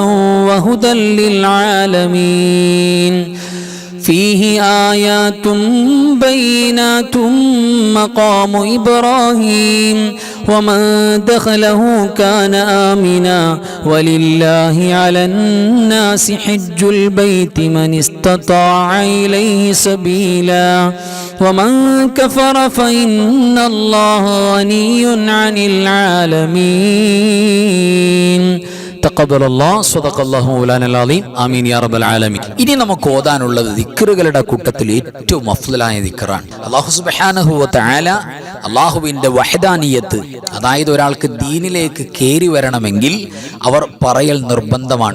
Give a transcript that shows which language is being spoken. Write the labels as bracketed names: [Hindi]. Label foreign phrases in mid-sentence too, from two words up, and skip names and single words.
[Arabic] وهدى للعالمين فيه آيات بينات مقام إبراهيم ومن دخله كان آمنا ولله على الناس حج البيت من استطاع إليه سبيلا ومن كفر فإن الله غني عن العالمين. تقبل الله صدق الله مولانا العليم. آمين يا رب العالمين. [Malayalam] ഇനി നമുക്ക് ഓതാനുള്ളത് ദിക്റുകളുടെ കൂട്ടത്തിൽ ഏറ്റവും അഫ്ളലായ ദിക്റാണ്. [Arabic] الله سبحانه وتعالى [Malayalam] അല്ലാഹുവിന്റെ വഹദാനിയത്ത്, അതായത് ഒരാൾക്ക് ദീനിലേക്ക് കയറി വരണമെങ്കിൽ അവർ പറയൽ നിർബന്ധമാണ്.